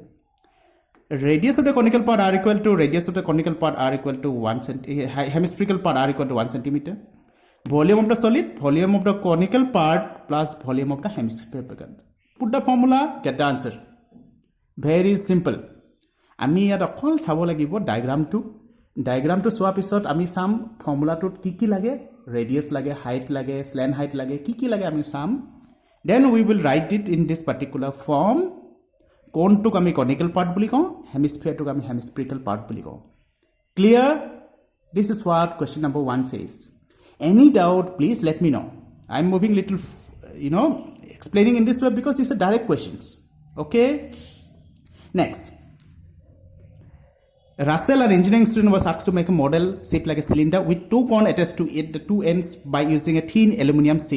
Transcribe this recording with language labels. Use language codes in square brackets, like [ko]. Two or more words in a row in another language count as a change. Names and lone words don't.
[en] Radius of the conical part r equal to radius of the conical part r equal to 1 centimeter. Hemispherical part r equal to 1 centimeter. Volume of the solid, volume of the conical part plus volume of the hemisphere. Put the formula, get the answer. Very simple. [as] আমি ইয়াত অকল চাব লাগিব ডায়াগ্ৰামটো চোৱাৰ পিছত আমি চাম ফৰ্মুলাটোত কি লাগে, ৰেডিয়াস লাগে, হাইট লাগে, [en] slant height [as] লাগে, কি লাগে আমি চাম. [en] Then we will write it in this particular form. [as] কোনটোক আমি [en] conical part [as] বুলি কওঁ, hemisphere-টোক আমি [en] hemispherical part [as] বুলি কওঁ. [en] Clear? This is what question number 1 says. Any doubt, please let me know. I'm moving little, explaining in this way because these are direct questions. Okay? Next. Russell, an engineering student, was asked to make a model shaped like a cylinder with two cones attached to it, the two ends, by using a thin aluminum sheet.